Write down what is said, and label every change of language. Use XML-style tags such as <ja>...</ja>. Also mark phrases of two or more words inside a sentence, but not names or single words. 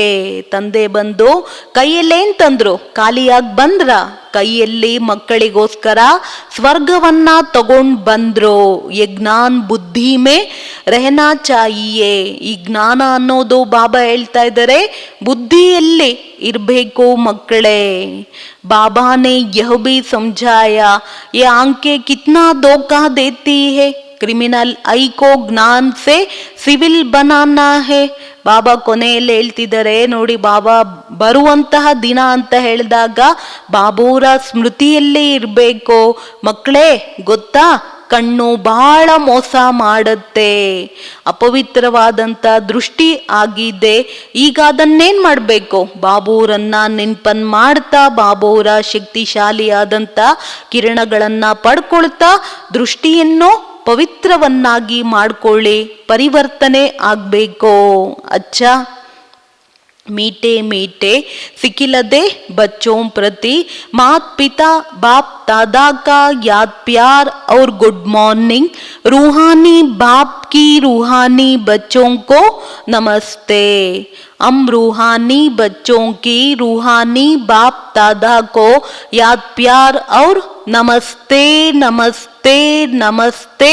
<kn>ತಂದೆ ಬಂದು ಕೈಯಲ್ಲೇನ್ ತಂದ್ರು? ಖಾಲಿಯಾಗಿ ಬಂದ್ರ? ಕೈಯಲ್ಲಿ ಮಕ್ಕಳಿಗೋಸ್ಕರ ಸ್ವರ್ಗವನ್ನ ತಗೊಂಡ್ ಬಂದ್ರು.</kn> <hi>ये ज्ञान बुद्धि में रहना चाहिए.</hi> <kn>ಈ ಜ್ಞಾನ ಅನ್ನೋದು ಬಾಬಾ ಹೇಳ್ತಾ ಇದ್ದಾರೆ ಬುದ್ಧಿಯಲ್ಲಿ ಇರಬೇಕು ಮಕ್ಕಳೇ.</kn> <hi>बाबा ने यह भी समझाया ये आंखें कितना धोखा देती है.</hi> <en>criminal eye</en> <hi>को ज्ञान से सिविल बनाना है.</hi> <kn>ಬಾಬಾ ಕೊನೆಯಲ್ಲಿ ಹೇಳ್ತಿದ್ದಾರೆ ನೋಡಿ, ಬಾಬಾ ಬರುವಂತಹ ದಿನ ಅಂತ ಹೇಳಿದಾಗ ಬಾಬೂರ ಸ್ಮೃತಿಯಲ್ಲೇ ಇರಬೇಕು ಮಕ್ಕಳೇ. ಗೊತ್ತಾ, ಕಣ್ಣು ಬಹಳ ಮೋಸ ಮಾಡುತ್ತೆ, ಅಪವಿತ್ರವಾದಂತ ದೃಷ್ಟಿ ಆಗಿದೆ. ಈಗ ಅದನ್ನೇನ್ ಮಾಡ್ಬೇಕು? ಬಾಬೂರನ್ನ ನೆನ್ಪನ್ ಮಾಡ್ತಾ, ಬಾಬೂರ ಶಕ್ತಿಶಾಲಿಯಾದಂತ ಕಿರಣಗಳನ್ನ ಪಡ್ಕೊಳ್ತಾ ದೃಷ್ಟಿಯನ್ನು ಪವಿತ್ರವನ್ನಾಗಿ ಮಾಡ್ಕೊಳ್ಳಿ, ಪರಿವರ್ತನೆ ಆಗ್ಬೇಕು.</kn> <hi>ಅಚ್ಚ मीठे मीठे सिकिलदे बच्चों प्रति मात पिता बाप दादा का याद प्यार और</hi> <en>good morning.</en> <hi>रूहानी बाप की रूहानी बच्चों को नमस्ते. हम रूहानी बच्चों की रूहानी बाप दादा को याद प्यार और नमस्ते नमस्ते नमस्ते.</hi>